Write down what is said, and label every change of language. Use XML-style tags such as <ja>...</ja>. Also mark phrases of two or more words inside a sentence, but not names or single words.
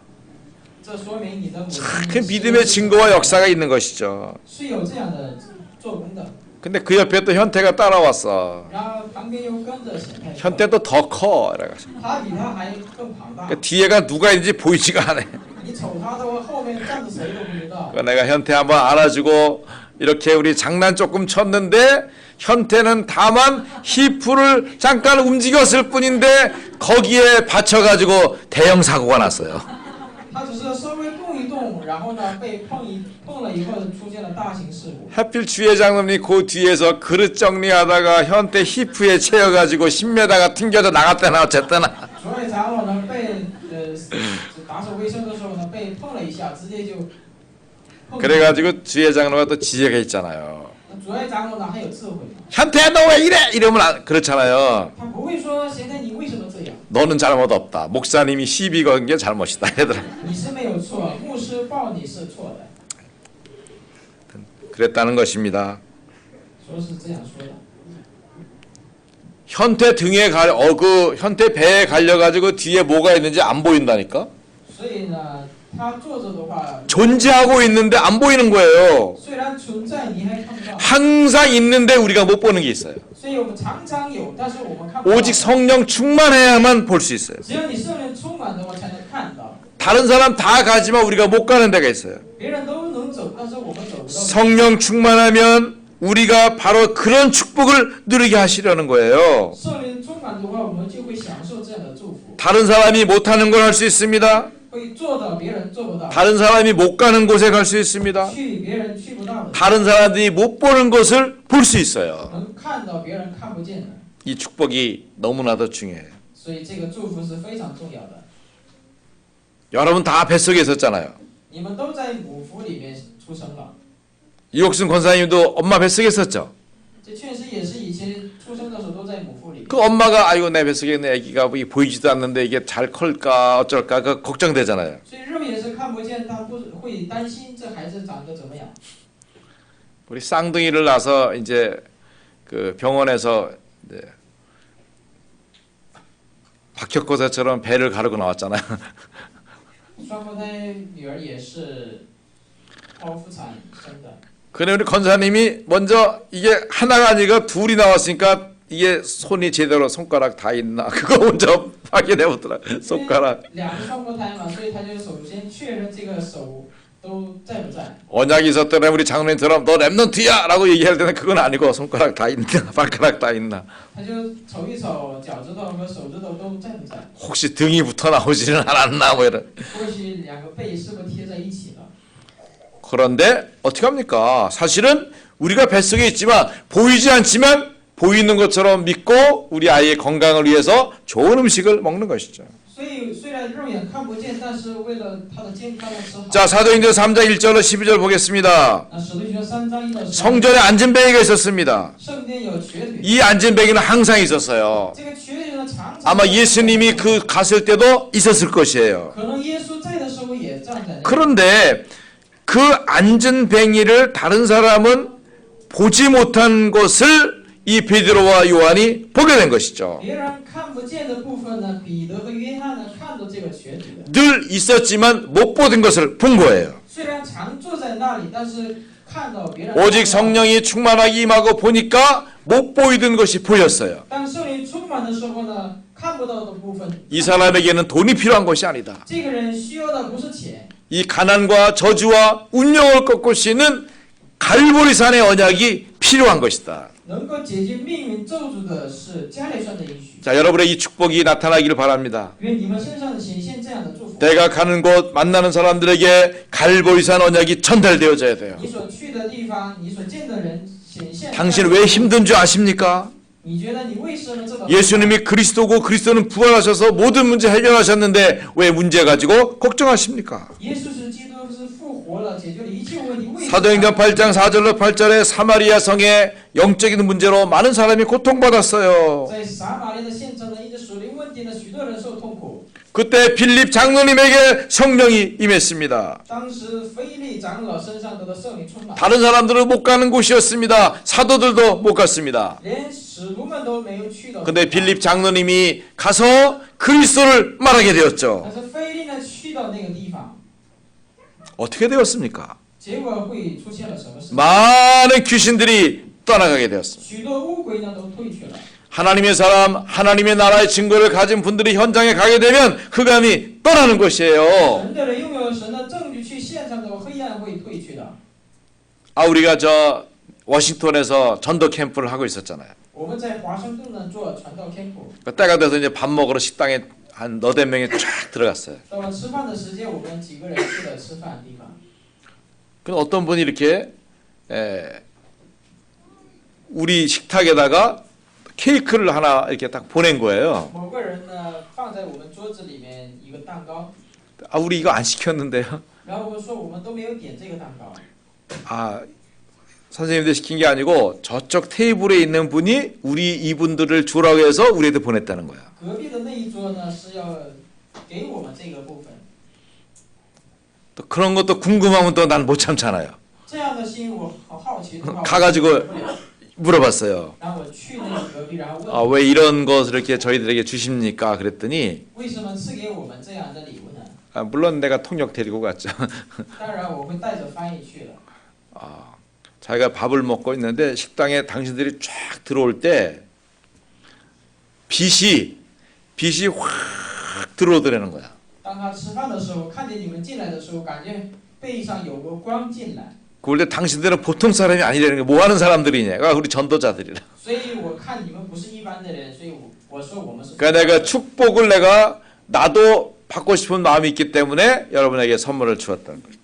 <zh>这说明你的母亲</zh> <ko>그 믿음의 증거와 역사가 있는 것이죠.</ko> <zh>是有这样的做工的。</zh> <ko>근데 그 옆에 또 현태가 따라왔어.</ko> <zh>然后旁边又跟着显太，</zh> <ko>현태도 더 커. 이래가지고.</ko> <zh>他比他还更庞大。</zh> <ko>그 뒤에가 누가 있는지 보이지가 않아.</ko> <zh>你瞅他的话，后面站着谁都不知道。</zh> <ko>내가 현태 한번 안아주고 이렇게 우리 장난 조금 쳤는데 현태는 다만 히프를 잠깐 움직였을 뿐인데 거기에 받쳐가지고 대형 사고가 났어요.</ko> <zh>他只是稍微动一动，然后呢被碰了以后出现了大型事故。</zh> <ko>하필 주회 장로님이 그 뒤에서 그릇 정리하다가 현태 히프에 채여가지고 10m가 튕겨져 나갔다나 어쨌거나.</ko> <zh>主任长老呢被打扫卫生的时候呢被碰了一下，直接就碰。</zh> <ko>그래가지고 주회 장로가 또 지혜가 있잖아요.</ko> <zh>主任长老呢还有智慧。</zh> <ko>현태야 너 왜 이래? 이러면 그렇잖아요.</ko> <zh>他不会说现在你为什么这样？</zh> <ko>너는 잘못 없다. 목사님이 시비 건 게 잘못이다. 이러더라.</ko> <zh>你是没有错，牧师报你是错的。</zh> <ko>그랬다는 것입니다.</ko> <zh>说是这样说的。</zh> <ko>현태 등에 그 현태 배에 갈려가지고 뒤에 뭐가 있는지 안 보인다니까.</ko> <zh>所以呢，他坐着的话，</zh> <ko>존재하고 있는데 안 보이는 거예요.</ko> <zh>虽然存在，你还看不到。</zh> <ko>항상 있는데 우리가 못 보는 게 있어요.</ko> <zh>所以我们常常有，但是我们看不到。</zh> <ko>오직 성령 충만해야만 볼 수 있어요.</ko> <zh>只有你圣灵充满的话，才能看到。</zh> <ko>다른 사람 다 가지만 우리가 못 가는 데가 있어요.</ko> <zh>别人都能走，但是我们走不到。</zh> <ko>성령 충만하면 우리가 바로 그런 축복을 누리게 하시려는 거예요.</ko> <zh>圣灵充满的话，我们就会享受这样的祝福。</zh> <ko>다른 사람이 못하는 걸 할 수 있습니다.</ko> <zh>会做到别人做不到，</zh> <ko>다른 사람이 못 가는 곳에 갈 수 있습니다.</ko> <zh>去别人去不到的，</zh> <ko>다른 사람들이 못 보는 것을 볼 수 있어요.</ko> <zh>能看到别人看不见的。</zh> <ko>이 축복이 너무나도 중요해요.</ko> <zh>所以这个祝福是非常重要的。</zh> <ko>여러분 다 뱃속에 있었잖아요.</ko> <zh>你们都在母腹里面出生了，</zh> <ko>이옥순 권사님도 엄마 뱃속에 있었죠.</ko> <zh>这确实也是以前出生的时候都在母腹里。</zh> <ko>그 엄마가 아이고 내 뱃속에 있는 아기가 보이지도 않는데 이게 잘 클까 어쩔까 그 걱정되잖아요.</ko> <zh>所以肉眼是看不见，他不会担心这孩子长得怎么样。</zh> <ko>우리 쌍둥이를 낳아서 이제 그 병원에서 이제 박혁거사처럼 배를 가르고 나왔잖아요.</ko> <zh>双胞胎女儿也是剖腹产生的。</zh> <ko>그래 우리 권사님이 먼저 이게 하나가 아니라 둘이 나왔으니까 이게 손이 제대로 손가락 다 있나 그거 먼저 확인해 보더라. 손가락.</ko> <zh>两个双胞胎嘛，所以他就首先确认这个手都在不在。</zh> <ko>언약이 있었더니 우리 장로님처럼 너 랩넌트야라고 얘기할 때는 그건 아니고 손가락 다 있나 발가락 다 있나.</ko> <zh>他就瞅一瞅脚趾头和手指头都在不在，</zh> <ko>혹시 등이 붙어 나오지는 않았나 뭐 이런.</ko> <zh>或许两个背是不是贴在一起了？</zh> <ko>그런데 어떻게 합니까? 사실은 우리가 뱃속에 있지만 보이지 않지만 보이는 것처럼 믿고 우리 아이의 건강을 위해서 좋은 음식을 먹는 것이죠.</ko> <zh>所以虽然肉眼看不见，但是为了他的健康的吃好。</zh> <ko>자, 사도행전 3장 1절로 12절 보겠습니다.</ko> <zh>那使徒行传3章1到10。</zh> <ko>성전에 안전뱅이가 있었습니다.</ko> <zh>圣殿有瘸腿，</zh> <ko>이 안전뱅이는 항상 있었어요.</ko> <zh>这个瘸腿呢常常。</zh> <ko>아마 예수님이 그 갔을 때도 있었을 것이에요.</ko> <zh>可能耶稣在的时候也站在那里。</zh> <ko>그런데 그 안전뱅이를 다른 사람은 보지 못한 것을 이 베드로와 요한이 보게 된 것이죠.</ko> <zh>别人看不见的部分呢，彼得和约翰呢看到这个瘸腿的。</zh> <ko>늘 있었지만 못 보던 것을 본 거예요.</ko> <zh>虽然常坐在那里，但是看到别人。</zh> <ko>오직 성령이 충만하게 임하고 보니까 못 보이던 것이 보였어요.</ko> <zh>当圣灵充满的时候呢，看不到的部分。</zh> <ko>이 사람에게는 돈이 필요한 것이 아니다.</ko> <zh>这个人需要的不是钱，</zh> <ko>이 가난과 저주와 운명을 꺾을 수 있는 갈보리산의 언약이 필요한 것이다.</ko> <zh>能够解决命运咒诅的是加利山的应许。</zh> <ko>자, 여러분의 이 축복이 나타나기를 바랍니다.</ko> <zh>愿你们身上显现这样的祝福。</zh> <ko>내가 가는 곳 만나는 사람들에게 갈보리산 언약이 전달되어져야 돼요.</ko> <zh>你所去的地方，你所见的人显现。</zh> <ko>당신 왜 힘든 줄 아십니까?</ko> <zh>你觉得你为什么这么？</zh> <ko>예수님이 그리스도고 그리스도는 부활하셔서 모든 문제 해결하셨는데 왜 문제 가지고 걱정하십니까?</ko> <zh>耶稣是基督，是复活了，解决了一切问题。为什么？</zh> <ko>사도행전 8장 4절로 8절에 사마리아 성에 영적인 문제로 많은 사람이 고통받았어요.</ko> <zh>在撒玛利亚的县城呢，因着属灵问题呢，许多人受痛苦。</zh> <ko>그때 빌립 장로님에게 성령이 임했습니다.</ko> <zh>当时腓力长老身上得到圣灵充满，</zh> <ko>다른 사람들은 못 가는 곳이었습니다. 사도들도 못 갔습니다.</ko> <zh>连使徒们都没有去到。</zh> <ko>근데 빌립 장로님이 가서 그리스도를 말하게</ko> <zh>但</zh> <ko>되었죠.</ko> <zh>是腓力呢，去到那个地方，</zh> <ko>어떻게 되었습니까?</ko> <zh>结果会出现了什么事？</zh> <ko>많은 귀신들이 떠나가게 되었습니다.</ko> <zh>许多乌鬼呢都退去了。</zh> <ko>하나님의 사람, 하나님의 나라의 증거를 가진 분들이 현장에 가게 되면 흑암이 떠나는 것이에요.</ko> <zh>神的人拥有神的证据去现场的话，黑暗会退去的。</zh> <ko>아, 우리가 저 워싱턴에서 전도 캠프를 하고 있었잖아요.</ko> <zh>我们在华盛顿呢做传道 캠프，</zh> <ko>그 때가 돼서 이제 밥 먹으러 식당에 한 너댓 명이 쫙 들어갔어요.</ko> <zh>到了吃饭的时间，我们几个人去了吃饭的地方。</zh> <ko>그럼 어떤 분이 이렇게 우리 식탁에다가 케이크를 하나 이렇게 딱 보낸 거예요.</ko> <zh>某个人呢放在我们桌子里面一个蛋糕，</zh> <ko>아, 우리 이거 안 시켰는데요.</ko> <zh>然后我们说我们都没有点这个蛋糕。</zh> <ko>아, 선생님들 시킨 게 아니고 저쪽 테이블에 있는 분이 우리 이분들을 주라고 해서 우리한테 보냈다는 거야.</ko> <zh>隔壁的那一桌呢是要给我们这个部分。</zh> <ko>또 그런 것도 궁금하면 또 난 못 참잖아요.</ko> <zh>这样的心我好好奇的话，</zh> <ko>가가지고 물어봤어요.</ko> <zh>然后我去那个隔壁，然后问</zh> <ko>아, 왜 이런 것을 이렇게 저희들에게 주십니까? 그랬더니</ko> <zh>为什么赐给我们这样的礼物呢？</zh> <ko>아, 물론 내가 통역 데리고 갔죠.</ko> <zh>当然我会带着翻译去了。</zh> <ko>아, 자기가 밥을 먹고 있는데 식당에 당신들이 쫙 들어올 때 빛이 확 들어오더라는 거야.</ko> <zh>当他吃饭的时候，看见你们进来的时候，感觉背上有个光进来。</zh> <ko>그럴 때 당신들은 보통 사람이 아니라는 게 뭐 하는 사람들이냐? 아, 우리 전도자들이라.</ko> <zh>所以我看你们不是一般的人，所以我说我们是。</zh> <ko>그러니까 내가 축복을 내가 나도 받고 싶은 마음이 있기 때문에 여러분에게 선물을 주었다는 거예요.</ko>